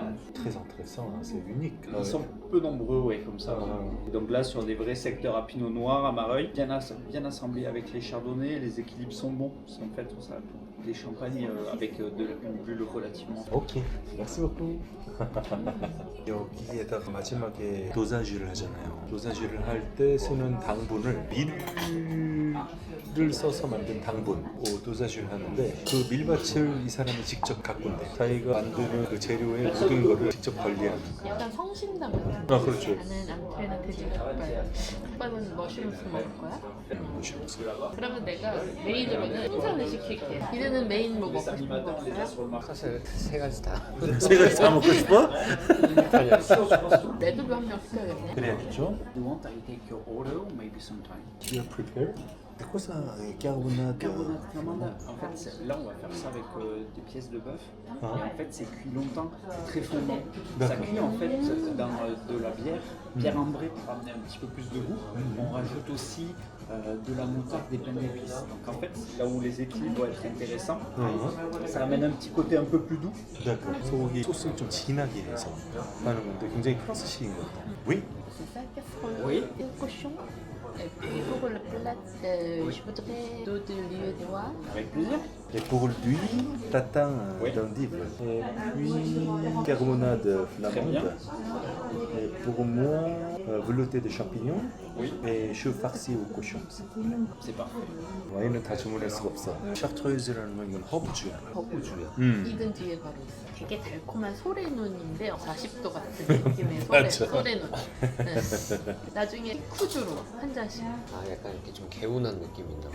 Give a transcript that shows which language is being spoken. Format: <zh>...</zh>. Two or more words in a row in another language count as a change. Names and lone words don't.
<fr>Très intéressant, hein, c'est unique. Ils sont peu nombreux, ouais, comme ça. Ah. Et donc là, sur des vrais secteurs à pinot noir, à Mareuil, bien assemblés avec les chardonnays, les équilibres sont bons. C'est en fait ça, des champagnes avec une bulle relativement. 오케이, merci beaucoup.</fr> <ko>여기에다가 마지막에 도자주를 하잖아요. 도자주를 할 때 쓰는 당분을 밀을 써서 만든 당분, 도자주를 하는데 그 밀밭을 이 사람이 직접 가꾼대. 자기가 만드는 그 재료의 모든 거를 직접 관리하는. 약간 성심당 같은 아, 거. 그렇죠. 나는 앙트레는 돼지 족발. 족발은 머쉬룸스 먹을 거야? 그러면 내가 메인으로는 풍선을 시킬게. 이제는 메인 뭐 먹고 싶은 거 없어요? 사실 세 가지 다. 세 가지 다 먹고 싶어? 레드도 한 명 시켜야겠네. 그래야겠죠.</ko> <en>You want I take your order, maybe sometime. You are prepared?</en> <fr>C'est quoi ça? Carbonate. Carbonate flamande. En fait, là, on va faire ça avec des pièces de bœuf. Et en fait, c'est cuit longtemps, c'est très fondant. Ça D'accord. cuit en fait dans de la bière ambrée pour amener un petit peu plus de goût. On rajoute aussi de la moutarde, des pains d'épices. Donc en fait, là où les équilibres vont être intéressants, ça amène un petit côté un peu plus doux. d'accord.</fr> <ko>소고기 소스를 좀 진하게 해서 하는 건데 굉장히 프랑스식인 것 같아요.</ko> <fr>Oui? C'est ça, casserole. Oui. Et cochon. Et puis pour le plat, je voudrais d'eau de lieu de noix. Avec plaisir. Et pour l'huile, tatin Oui. d'endive. Et puis carbonade Très flamande. bien. Et pour moi, velouté de champignons. Oui. Et chou farci au cochon. C'est parfait.</fr> <ko>와인은 다 주문할 수가 없어. 샤트로이즈라는 건 이건 허브주야. 허브주야. 음. 이든 뒤에 바로 있어. 되게 달콤한 소래눈인데 40도 같은 느낌의 맞죠. 소래눈. 네. 나중에 쿠주로 한 잔씩. 아 약간 이렇게 좀 개운한 느낌이 있나 봐.</ko>